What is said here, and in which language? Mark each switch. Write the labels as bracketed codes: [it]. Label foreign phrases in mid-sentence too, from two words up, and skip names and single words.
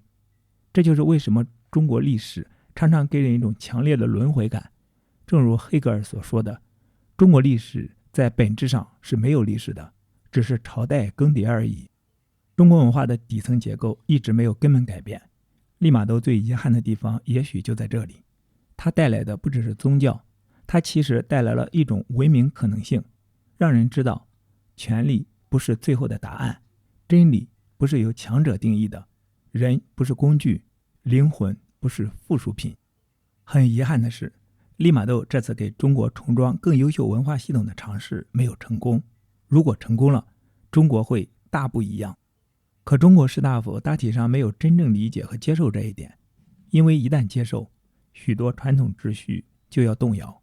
[zh] 這就是為什麼中國歷史常常給人一種強烈的輪迴感。正如黑格爾所說的，中國歷史在本質上是沒有歷史的，只是朝代更迭而已。中国文化的底層結構一直沒有根本改變。利瑪竇最遺憾的地方也許就在這裡，它帶來的不只是宗教，它其實帶來了一種文明可能性，讓人知道權力不是最後的答案，真理不是由强者定義的，人不是工具，靈魂不是附屬品。很遺憾的是，利瑪竇這次給中國重裝更優秀文化系統的嘗試沒有成功。如果成功了，中國會大不一樣。可中國士大夫大體上沒有真正理解和接受這一點，因為一旦接受，許多傳統秩序就要動搖。